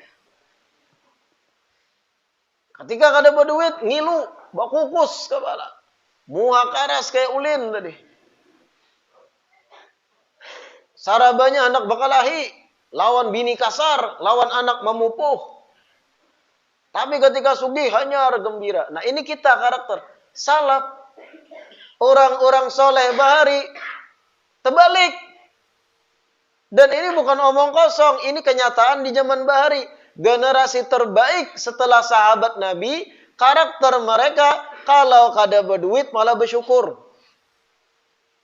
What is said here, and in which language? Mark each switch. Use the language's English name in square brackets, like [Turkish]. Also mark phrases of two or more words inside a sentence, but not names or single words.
[Banjar] Ketika kada berduit, ngilu, bakukus kepala. Muha karas kayak ulin tadi. Sarabanya anak bakalahi, lawan bini kasar, lawan anak memupuh. Tapi ketika sugih hanyar gembira. Nah, ini kita karakter salaf. Orang-orang soleh bahari terbalik. [Indonesian] Dan ini bukan omong kosong, ini kenyataan di zaman bahari. Generasi terbaik setelah sahabat Nabi, karakter mereka kalau kada berduit malah bersyukur.